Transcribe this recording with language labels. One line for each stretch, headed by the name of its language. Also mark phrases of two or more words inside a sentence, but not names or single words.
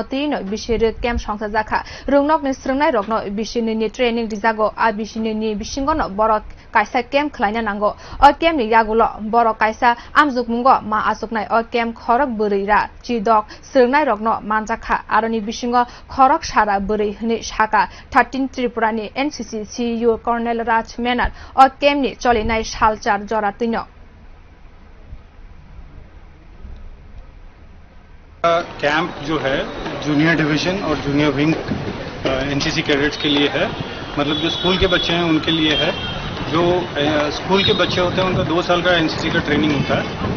Kok Borok: tino bishir camp songsa jaka rungnok ni srengnai rokno bishini ni training dijago a bishini ni bishingono borok kaisa camp khlaina nango o camp ni yagulo borok kaisa amjukmungo ma asuknai o camp khorok burira chidok srengnai rokno manjaka aroni bishingo khorok sara buri hni shaka 13 Tripura ni NCC CEO Colonel Raj Menar और केमनी चले नए सालचार जरा तीनों
Hindi: कैंप जो है
English: junior division
Hindi: और
English: junior wing NCC cadets
Hindi: के लिए है। मतलब जो स्कूल के बच्चे हैं उनके लिए है। जो स्कूल के बच्चे होते हैं उनका 2 साल का एनसीसी का ट्रेनिंग होता है।